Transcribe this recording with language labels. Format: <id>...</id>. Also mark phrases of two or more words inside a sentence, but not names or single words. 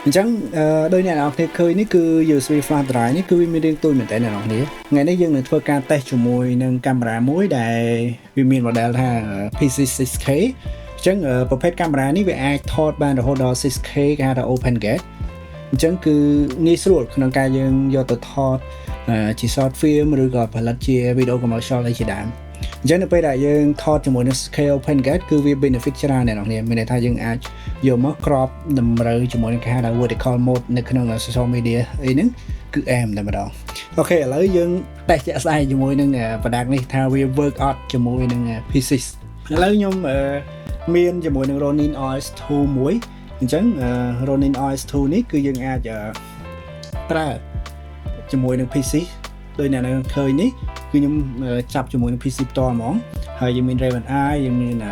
<km>ញ្ចឹងដោយអ្នកនរគ្នាឃើញនេះគឺ</km> <en>USB flash drive</en> <km>នេះគឺវាមានរាងតូចមែនតើអ្នកនរគ្នាថ្ងៃនេះយើងនឹងធ្វើការ test ជាមួយនឹងកាមេរ៉ាមួយដែលវាមាន model ថា PC6K អញ្ចឹងប្រភេទកាមេរ៉ានេះវាអាចថត បានរហូតដល់ 6K គេហៅថា Open Gate អញ្ចឹងគឺងាយស្រួលក្នុងការយើងយកទៅថតជា</km> <en>short film</en> <km>ឬក៏ផលិតជា</km> <en>video commercial</en> <km>អីជាដើម អញ្ចឹងនៅពេលដែលយើងថតជាមួយនឹង scale Open Gate គឺវា benefit ច្រើនអ្នកនរគ្នាមានន័យថាយើងអាចយកមក crop តម្រូវជាមួយនឹងគេហៅថា</km> <en>vertical mode</en> <km>នៅក្នុង</km> <en>social media</en> <km>អីហ្នឹងគឺអែមតែម្ដងអូខេឥឡូវយើង test ជាក់ស្ដែងជាមួយនឹង product នេះថាវា</km> <en>work out</en> <km>ជាមួយនឹង P6 ឥឡូវខ្ញុំមានជាមួយនឹង Ronin OS2 មួយអញ្ចឹង Ronin OS2 នេះគឺយើងអាចប្រើជាមួយនឹង PC ដោយអ្នកនៅឃើញនេះគឺខ្ញុំចាប់ជាមួយនឹង PC ផ្ទាល់ហ្មងហើយយើងមាន Raven Eye យើងមាន</km>